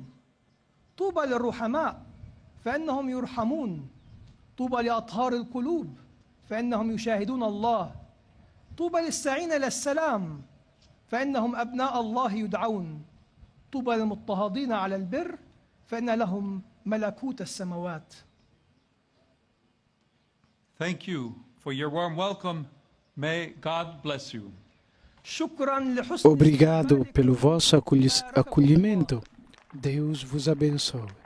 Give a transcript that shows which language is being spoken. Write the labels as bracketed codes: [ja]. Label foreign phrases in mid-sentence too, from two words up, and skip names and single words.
[ar] طوبى للرحماء فإنهم يرحمون. طوبى لأطهار القلوب فإنهم يشاهدون الله. طوبى للساعين إلى السلام فإنهم أبناء الله يدعون. طوبى للمضطهدين على البر فإن لهم ملكوت السماوات. [en] Thank you for your warm welcome. May God bless you. [ar] شكرا لحسن [pt] Obrigado pelo vosso acolhimento. Deus vos abençoe.